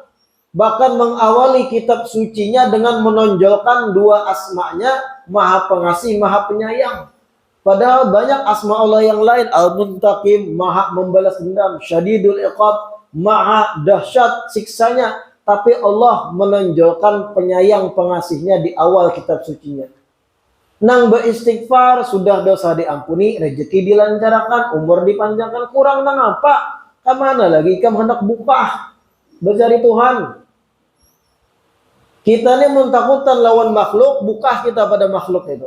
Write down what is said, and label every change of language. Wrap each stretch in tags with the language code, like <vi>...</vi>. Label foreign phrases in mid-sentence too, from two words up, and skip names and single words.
<id>Bahkan mengawali kitab sucinya dengan menonjolkan dua asmanya, maha pengasih, maha penyayang. Padahal banyak asma Allah yang lain. Al-Muntaqim, maha membalas dendam. Syadidul Iqab, maha dahsyat siksanya. Tapi Allah menonjolkan penyayang pengasihnya di awal kitab sucinya. Nang beristighfar, sudah dosa diampuni, rezeki dilancarkan, umur dipanjangkan.</id> <bjn>Kurang nang apa?</bjn> <id>Kemana lagi kamu hendak buka bercari Tuhan?</id> <bjn>Kita ini mentakutan lawan makhluk, buka kita pada makhluk itu.</bjn>